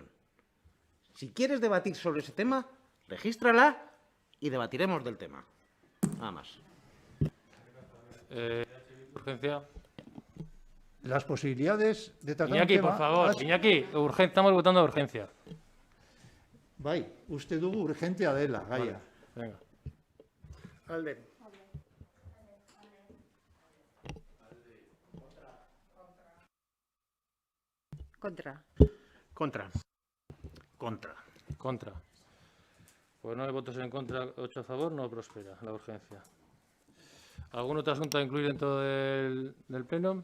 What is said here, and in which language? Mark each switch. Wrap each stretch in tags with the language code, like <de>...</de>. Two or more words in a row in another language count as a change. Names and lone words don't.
<es>Si quieres debatir sobre ese tema, regístrala y debatiremos del tema. Nada más. Urgencia. Las posibilidades de tratar Iñaki, un tema... por favor. Iñaki, estamos votando a urgencia.</es> <eu>Bai, uste dugu urgentea dela, gaia.</eu> <es>Venga. Alde. Contra. Contra. Pues 9 votos en contra, 8 a favor, no prospera la urgencia. ¿Algún otro asunto a incluir dentro del pleno?</es>